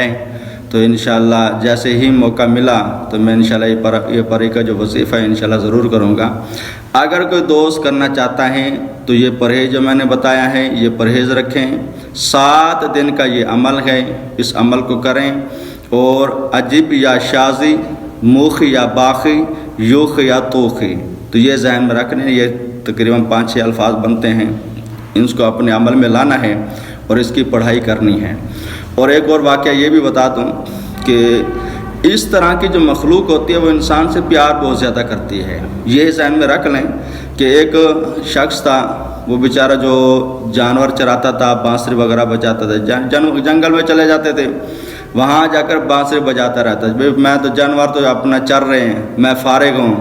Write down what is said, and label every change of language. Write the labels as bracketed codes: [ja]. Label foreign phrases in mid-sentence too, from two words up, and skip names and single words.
[ur] تو انشاءاللہ جیسے ہی موقع ملا تو میں انشاءاللہ یہ پری کا جو وظیفہ ہے انشاءاللہ ضرور کروں گا. اگر کوئی دوست کرنا چاہتا ہے تو یہ پرہیز جو میں نے بتایا ہے یہ پرہیز رکھیں. 7 دن کا یہ عمل ہے، اس عمل کو کریں. اور عجیب یا شاذی، موخی یا باخی، یوخ یا توخی، تو یہ ذہن میں رکھنے، یہ تقریباً 5-6 الفاظ بنتے ہیں، ان کو اپنے عمل میں لانا ہے اور اس کی پڑھائی کرنی ہے. اور ایک اور واقعہ یہ بھی بتا دوں کہ اس طرح کی جو مخلوق ہوتی ہے وہ انسان سے پیار بہت زیادہ کرتی ہے. یہ ذہن میں رکھ لیں کہ ایک شخص تھا، وہ بیچارہ جو جانور چراتا تھا، بانسری وغیرہ بجاتا تھا، جنگل میں چلے جاتے تھے، وہاں جا کر بانسری بجاتا رہتا، میں تو جانور تو اپنا چر رہے ہیں، میں فارغ ہوں.